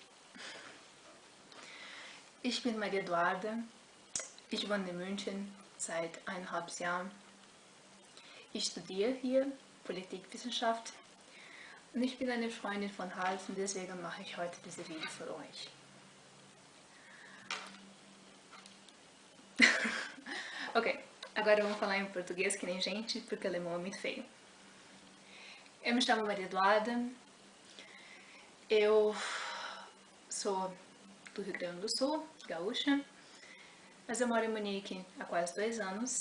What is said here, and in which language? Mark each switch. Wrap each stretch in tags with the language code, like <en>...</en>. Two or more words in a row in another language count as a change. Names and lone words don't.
<de>Ich bin Maria Eduarda. Ich wohne in München seit 1,5 Jahren. Ich studiere hier Politikwissenschaft und ich bin eine Freundin von Hals und deswegen mache ich heute diese Video für euch.</de> <pt>Ok, agora vamos falar em português que nem gente, porque alemão é muito feio. Eu me chamo Maria Eduarda, eu sou do Rio Grande do Sul, gaúcha, mas eu moro em Munique há quase 2 anos.</pt>